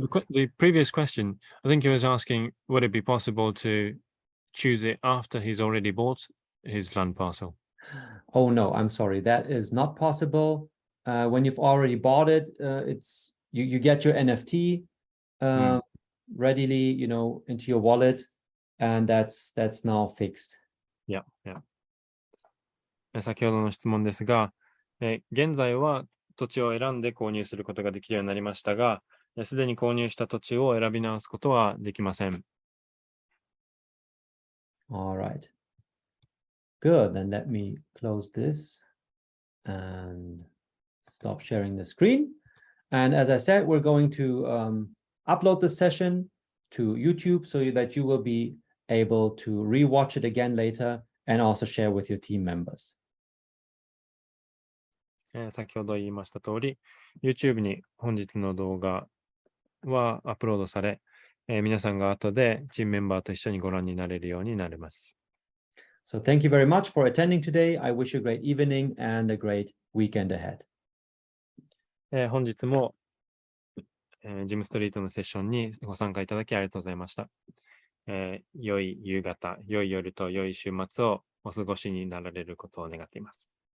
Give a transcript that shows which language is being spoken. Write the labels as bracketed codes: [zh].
[en] The previous question, I think he was asking, would it be possible to choose it after he's already bought his land parcel? Oh no, I'm sorry. That is not possible. When you've already bought it, it's you get your NFT readily, into your wallet, and that's now fixed. Yeah. [ja] 先ほどの質問ですが、現在は土地を選んで購入することができるようになりましたが、すでに購入した土地を選び直すことはできません。 [en] All right. Good. Then let me close this and stop sharing the screen. And as I said, we're going to upload this session to YouTube so that you will be able to rewatch it again later and also share with your team members. [ja] 先ほど言いました通り、YouTube に本日の動画はアップロードされ、皆さんが後でチームメンバーと一緒にご覧になれるようになります。 [en] So thank you very much for attending today. I wish you a great evening and a great weekend ahead. [ja] 本日も、ジムストリートのセッションにご参加いただきありがとうございました。良い夕方、良い夜と良い週末をお過ごしになられることを願っています。